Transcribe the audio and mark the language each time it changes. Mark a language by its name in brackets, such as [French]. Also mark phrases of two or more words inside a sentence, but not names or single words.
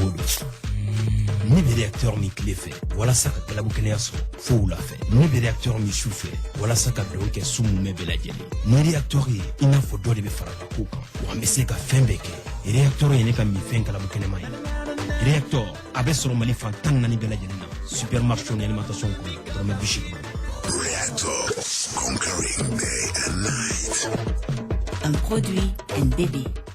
[Bambara] o don ne bɛ réacteur min tile fɛ walasa ka galabu kɛnɛya sɔrɔ fo wula fɛ ne bɛ réacteur min su fɛ walasa ka dugawu kɛ su mun bɛ bɛɛ lajɛlen ni réacteur ye i n'a fɔ dɔ de bɛ fara ka ko kan wa an bɛ se ka fɛn bɛɛ kɛ réacteur ye ne ka minfɛn galabu kɛnɛma ye réacteur a bɛ sɔrɔ Mali fan 14 bɛɛ lajɛlen na supermarché ni alimentation kɔnɔ dɔrɔmɛ 80. [English] Reactor, conquering day and night. [French] Un produit NDB.